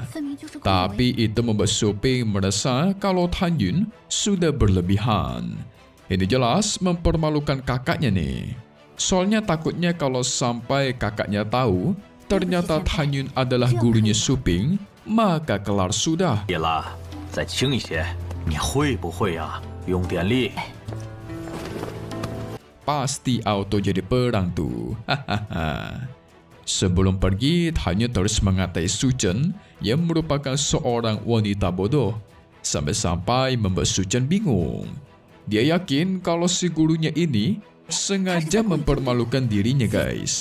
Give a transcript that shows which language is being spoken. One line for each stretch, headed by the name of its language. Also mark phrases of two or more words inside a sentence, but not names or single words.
Indonesian: Tapi itu membuat Su Ping merasa kalau Tan Yun sudah berlebihan. Ini jelas mempermalukan kakaknya nih. Soalnya takutnya kalau sampai kakaknya tahu ternyata Tan Yun adalah gurunya Su Ping, maka kelar sudah.
Chinese: 叶拉，再轻一些，你会不会啊？用点力。
Indonesian: Pasti auto jadi perang tuh. Hahaha. Sebelum pergi, Tan Yun terus mengatai Su Chen yang merupakan seorang wanita bodoh. Sampai-sampai membuat Su Chen bingung. Dia yakin kalau si gurunya ini sengaja mempermalukan dirinya guys.